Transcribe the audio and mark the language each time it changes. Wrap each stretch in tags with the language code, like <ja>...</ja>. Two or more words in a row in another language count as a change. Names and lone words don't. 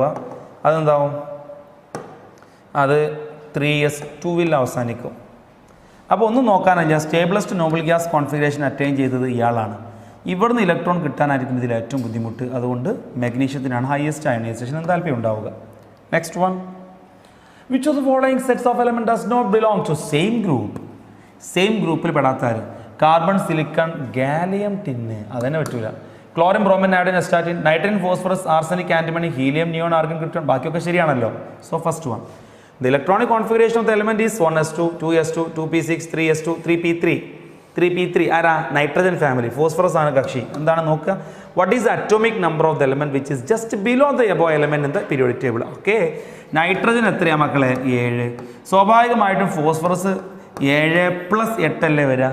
<ml>അതെന്താവും? അത് 3s2 അവസാനിക്കും. അപ്പോൾ ഒന്നും നോക്കാനില്ല.</ml> <en>stablest noble gas configuration attain</en> <ml>ചെയ്തത് ഇയാളാണ്. ഇവിടുന്ന് ഇലക്ട്രോൺ കിട്ടാനായിരിക്കും ഇതിൽ ഏറ്റവും ബുദ്ധിമുട്ട്. അതുകൊണ്ട് മഗ്നീഷ്യത്തിനാണ്</ml> <en>highest ionization enthalpy</en> <ml>ഉണ്ടാവുക.</ml> <en>next one. which of the following sets of element does not belong to same group.</en> <ml>സെയിം ഗ്രൂപ്പിൽ പെടാത്താര്? കാർബൺ, സിലിക്കൺ, ഗാലിയം, ടിന്ന്. അതന്നെ പറ്റൂല. ക്ലോറിൻ, ബ്രോമിൻ, അയോഡിൻ, അസ്റ്റാറ്റിൻ, നൈട്രജൻ, ഫോസ്ഫറസ്, ആർസനിക്, ആന്റിമണി, ഹീലിയം, നിയോൺ, ആർഗൺ, ക്രിപ്റ്റോൺ. ബാക്കിയൊക്കെ ശരിയാണല്ലോ.</ml> <en>so first one. the electronic configuration of the element is 1s2, 2s2, 2p6, 3s2,</en> <ml>3p3. ആരാ?</ml> <en>nitrogen family.</en> <ml>ഫോസ്ഫറസ് ആണ് കക്ഷി. എന്താണ് നോക്കുക?</ml> <en>what is atomic number of the element which is just below the above element in the periodic table.</en> <ml>ഓക്കെ. നൈട്രജൻ എത്രയാ മക്കളെ? 7. സ്വാഭാവികമായിട്ടും ഫോസ്ഫറസ് 7 + 8 അല്ലേ വരിക?</ml>